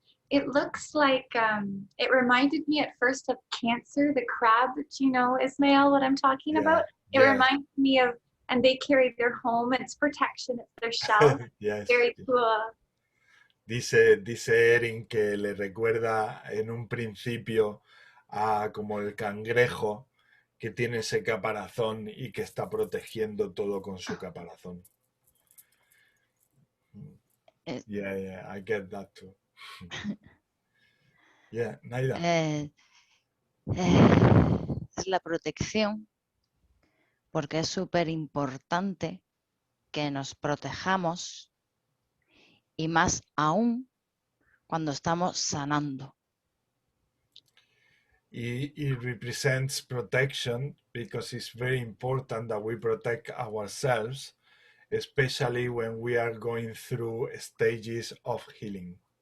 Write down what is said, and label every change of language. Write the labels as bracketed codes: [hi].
[en] it looks like, it reminded me at first of Cancer, the crab, you know, Ismail, what I'm talking about? It reminds me of, and they carry their home, it's protection, it's their shell. Yes. Very cool. [es] Dice Erin que le recuerda en un principio a como el cangrejo que tiene ese caparazón y que está protegiendo todo con su caparazón. [en] Yeah, I get that too. Yeah, Naida. [es] Es la protección, porque es súper importante que nos protejamos y más aún cuando estamos sanando. [en] It represents protection because it's very important that we protect ourselves, especially when we are going through stages of healing.